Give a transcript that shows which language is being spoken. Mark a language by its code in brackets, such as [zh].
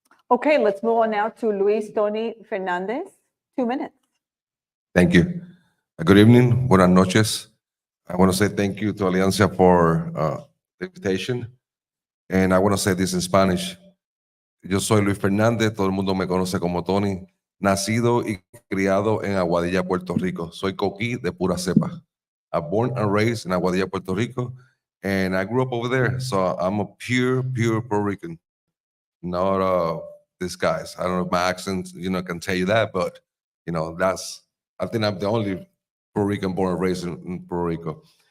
[en] Okay, let's move on now to Luis Tony Fernandez. 2 minutes. Thank you. Good evening. [es] Buenas noches. [en] I want to say thank you to Alianza for the invitation. And I want to say this in Spanish. [es] Yo soy Luis Fernández, todo el mundo me conoce como Tony, nacido y criado en Aguadilla, Puerto Rico. Soy coquí de pura cepa. [en] I'm born and raised in Aguadilla, Puerto Rico, and I grew up over there. So I'm a pure Puerto Rican, not disguised. I don't know if my accent, can tell you that, but, I think I'm the only Puerto Rican born and raised in Puerto Rico.